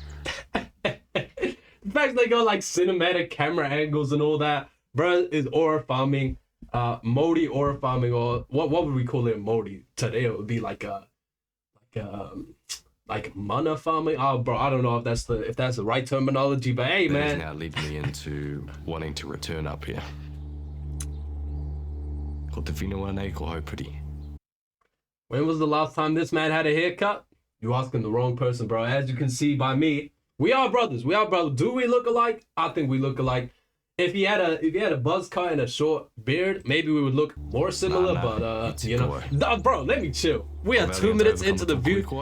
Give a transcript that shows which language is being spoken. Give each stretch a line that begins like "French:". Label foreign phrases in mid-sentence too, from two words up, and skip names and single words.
English: the fact they got like cinematic camera angles and all that, bro, is aura farming. Māori aura farming, or what would we call it, Māori? Today it would be like mana farming. Oh, bro, I don't know if that's the right terminology, but hey, that man. has now led me into wanting to return up here.
Māori: Ko te whenua nei ko haupiri.
English: When was the last time this man had a haircut? You asking the wrong person, bro. As you can see by me, we are brothers. Do we look alike? I think we look alike. If he had a buzz cut and a short beard, maybe we would look more similar. But you know, bro, let me chill. We are 2 minutes into the view.